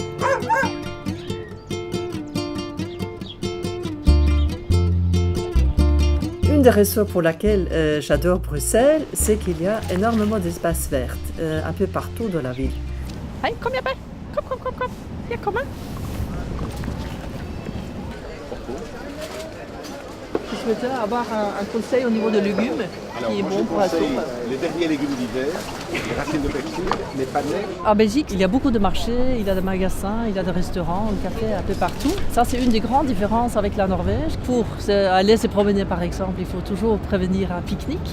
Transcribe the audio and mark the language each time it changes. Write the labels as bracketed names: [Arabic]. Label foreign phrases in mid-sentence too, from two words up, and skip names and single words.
[French] Une des raisons pour laquelle j'adore Bruxelles, c'est qu'il y a énormément d'espaces verts un peu partout dans la ville. [Dutch] Allez, kom hierbij. Kom. Ja, kom maar. [French] Je souhaitais avoir un conseil au niveau des légumes qui est bon pour la soupe. Les derniers légumes d'hiver, les racines de persil, les panais. En Belgique, il y a beaucoup de marchés, il y a des magasins, il y a des restaurants, des cafés un peu partout. Ça, c'est une des grandes différences avec la Norvège. Pour aller se promener, par exemple, il faut toujours prévenir un pique-nique.